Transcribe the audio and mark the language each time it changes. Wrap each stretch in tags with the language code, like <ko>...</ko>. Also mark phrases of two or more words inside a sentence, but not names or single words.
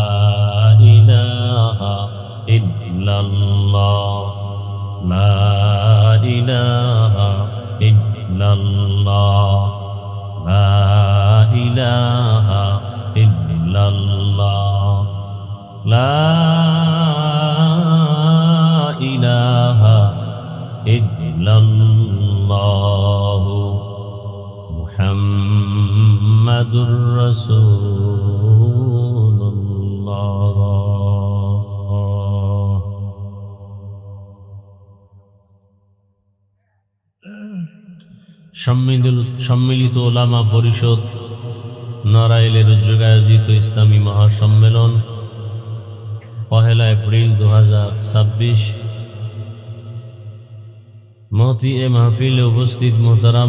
<ar>الہ الا اللہ لا الہ الا اللہ لا الہ الا اللہ لا الہ الا اللہ محمد رسول اللہ</ar> <bn>সম্মিলিত ওলামা পরিষদ নড়াইলের উদ্যোগে আয়োজিত ইসলামী মহাসম্মেলন 1 এপ্রিল 2026 মহতি এ মাহফিলে উপস্থিত মোহতারাম</bn>